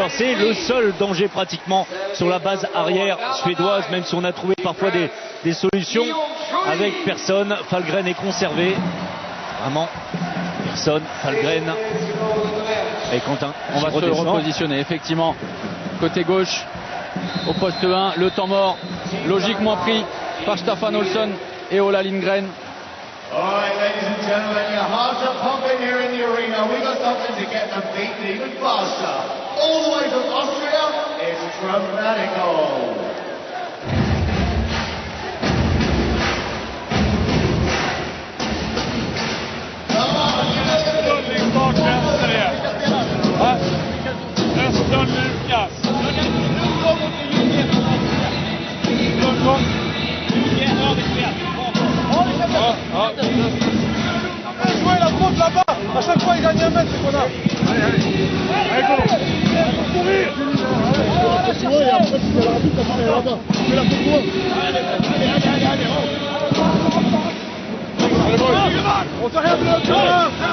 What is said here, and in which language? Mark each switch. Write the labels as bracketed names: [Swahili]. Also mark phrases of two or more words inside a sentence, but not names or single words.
[French] C'est le seul danger pratiquement sur la base arrière suédoise, même si on a trouvé parfois des solutions avec personne. Falgren est conservé. Vraiment, personne. Falgren. Et Quentin, on va se repositionner effectivement côté gauche au poste 1. Le temps mort logiquement pris par Staffan Olsson et Ola Lindgren. [English] All right, ladies and gentlemen, your hearts are pumping here in the arena. We got something to get them beaten even faster. All the way from Austria, it's Dramatico. [Swedish] Östlund Lukas. Nu kommer det ju jättebra. Lundgång. Överspel. [French] Jouez la faute là-bas. À chaque fois, il gagne un mètre, c'est qu'on a. Allez, go. On fait rien de l'autre.